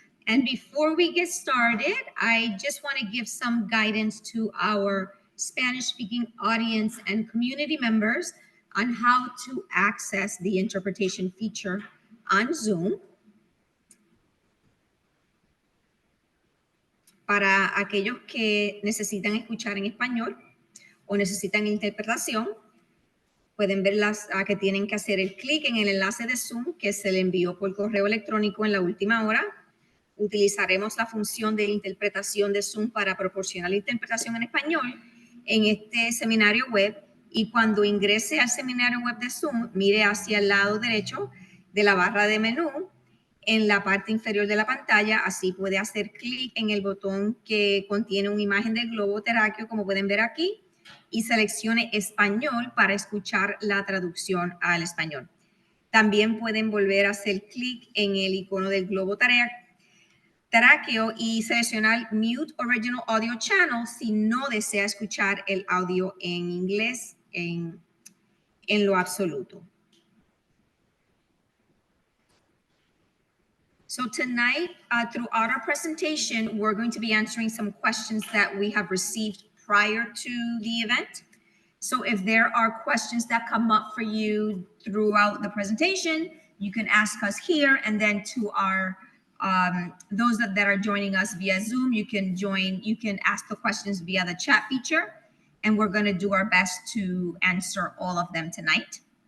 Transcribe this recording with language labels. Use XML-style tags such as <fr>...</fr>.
<en>And before we get started, I just want to give some guidance to our Spanish-speaking audience and community members on how to access the interpretation feature on Zoom.</en> <es>Para aquellos que necesitan escuchar en español o necesitan interpretación, pueden ver que tienen que hacer el clic en el enlace de Zoom que se le envió por correo electrónico en la última hora. Utilizaremos la función de interpretación de Zoom para proporcionar la interpretación en español en este seminario web, y cuando ingrese al seminario web de Zoom, mire hacia el lado derecho de la barra de menú en la parte inferior de la pantalla. Así puede hacer clic en el botón que contiene una imagen del globo terráqueo, como pueden ver aquí, y seleccione español para escuchar la traducción al español. También pueden volver a hacer clic en el icono del globo terráqueo y seleccionar</es> <en>Mute Original Audio Channel</en> <es>si no desea escuchar el audio en inglés en lo absoluto.</es> <en>So tonight, throughout our presentation, we're going to be answering some questions that we have received prior to the event. So if there are questions that come up for you throughout the presentation, you can ask us here, and then to our those that are joining us via Zoom, you can ask the questions via the chat feature, and we're going to do our best to answer all of them tonight.</en>